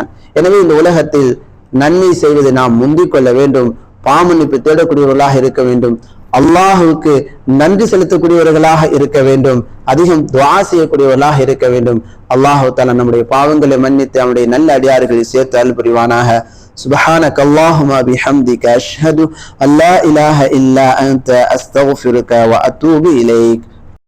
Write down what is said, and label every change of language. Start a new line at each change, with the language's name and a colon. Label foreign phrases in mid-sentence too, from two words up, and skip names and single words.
Tamil: எனவே இந்த உலகத்தில் நன்மை செய்வதை நாம் முந்திக் கொள்ள வேண்டும், பாவமன்னிப்பு தேடக்கூடியவர்களாக இருக்க வேண்டும், அல்லாஹுக்கு நன்றி செலுத்தக்கூடியவர்களாக இருக்க வேண்டும், அதிகம் துஆ செய்யக்கூடியவர்களாக இருக்க வேண்டும்.
Arabic: الله تعالى
Tamil: நம்முடைய பாவங்களை மன்னித்து நம்முடைய நல்ல அடியார்களில் சேர்த்து அருள் புரிவானாக.
Arabic: سبحانك اللهم بحمدك أشهد أن لا إله إلا أنت أستغفرك وأتوب إليك.